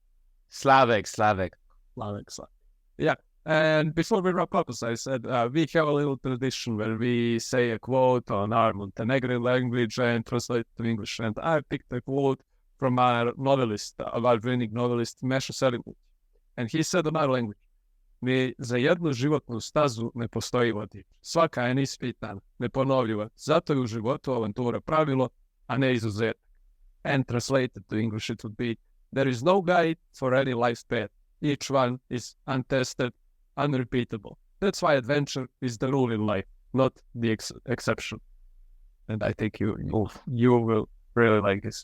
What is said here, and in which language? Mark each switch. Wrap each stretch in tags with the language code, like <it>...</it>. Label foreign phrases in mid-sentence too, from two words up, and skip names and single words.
<en>Yeah, and before we wrap up, as I said, we have a little tradition where we say a quote on our Montenegrin language and translate it to English. And I picked a quote from our novelist, award-winning novelist, Meša Selimović. And he said in our language,</en> <sr>ni za jednu životnu stazu ne postoji vodič. Svaka je neispitana, neponovljiva. Zato je u životu avantura pravilo, a ne izuzetak.</sr> <en>And translated to English, it would be, there is no guide for any life's path. Each one is untested, unrepeatable. That's why adventure is the rule in life, not the exception. And I think you will really like this.</en>